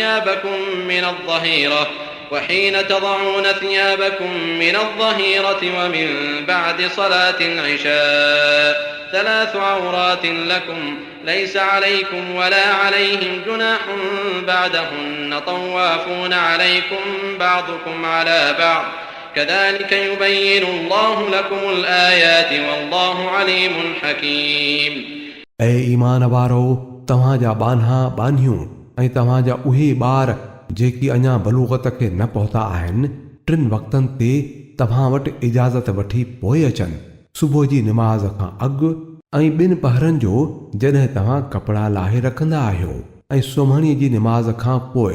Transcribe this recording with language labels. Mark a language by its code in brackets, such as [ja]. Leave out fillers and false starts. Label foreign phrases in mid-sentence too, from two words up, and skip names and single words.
[ar] ثيابكم من الظهيرة ومن بعد صلاة العشاء 3 عورات لكم ليس عليكم ولا عليهم جناح بعدهن طوافون عليكم بعضكم على بعض كذلك يبين الله لكم الآيات والله عليم حكيم. [sd] ऐ ईमान वारो तव्हांजा बान्हा बान्हियूं ऐं तव्हांजा उहे ॿार जेकी अञा बलूगत खे न पहुता आहिनि 3 वक़्तनि ते तव्हां वटि इजाज़त वठी पोइ अचनि. सुबुह जी निमाज़ खां अॻु ऐं 2 पहरनि जो जॾहिं तव्हां कपिड़ा लाहे रखंदा आहियो ऐं सुम्हणीअ जी निमाज़ खां पोइ.